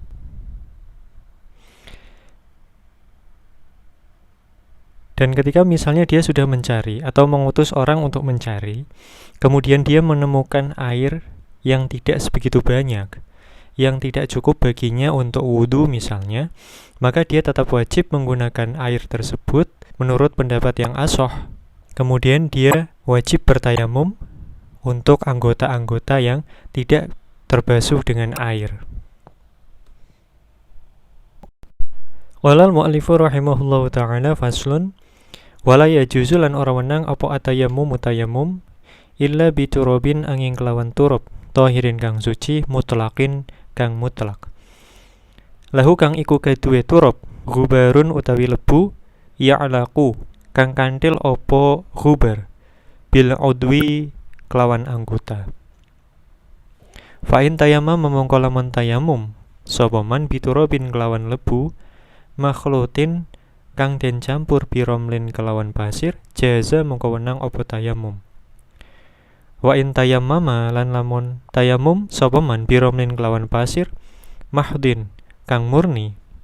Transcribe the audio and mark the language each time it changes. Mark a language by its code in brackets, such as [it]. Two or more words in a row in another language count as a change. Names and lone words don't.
[id] Dan ketika misalnya dia sudah mencari atau mengutus orang untuk mencari, kemudian dia menemukan air yang tidak sebegitu banyak, yang tidak cukup baginya untuk wudhu misalnya, maka dia tetap wajib menggunakan air tersebut menurut pendapat yang ashah. Kemudian dia wajib bertayamum untuk anggota-anggota yang tidak terbasuh dengan air. [ar] وقال المؤلف رحمه الله تعالى فصل ولا يجوز [jv] lan ora wenang apa [ar] التيمم متيمم إلا بتراب [jv] angin kelawan [ar] تراب طاهر [jv] kang suci [ar] mutlaqin [jv] kang mutlak [ar] lahu [jv] kang iku kaduwe [ar] تراب غبار [jv] utawi lebu ya'laqu kang kantil apa [ar] غبار بال [jv] udwi kelawan anggota [ar] فإن تيمم [jv] mongko lamun tayamum sapa man biturabin kelawan lebu makhlutin kang den campur biromlin kelawan pasir jaza mongko wenang apa tayamum [ar] وإن تيمم [jv] lan lamun tayamum sapa man biromlin kelawan pasir mahdin kang murni